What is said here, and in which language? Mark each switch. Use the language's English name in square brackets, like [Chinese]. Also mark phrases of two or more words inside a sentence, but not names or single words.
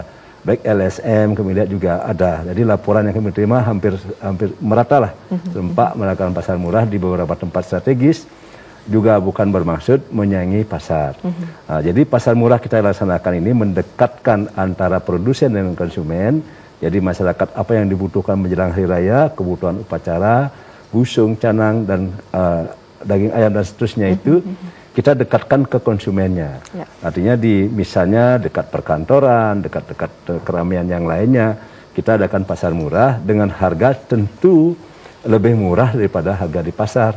[Indonesian] Baik LSM kemudian juga ada. Jadi laporan yang kami terima hampir merata lah, sempat melakukan pasar murah di beberapa tempat strategis. Juga bukan bermaksud menyaingi pasar. Nah, jadi pasar murah kita laksanakan ini mendekatkan antara produsen dan konsumen. Jadi masyarakat apa yang dibutuhkan menjelang hari raya, kebutuhan upacara, busung, canang, dan daging ayam dan seterusnya itu kita dekatkan ke konsumennya. Artinya misalnya dekat perkantoran, dekat keramaian yang lainnya, kita adakan pasar murah dengan harga tentu lebih murah daripada harga di pasar.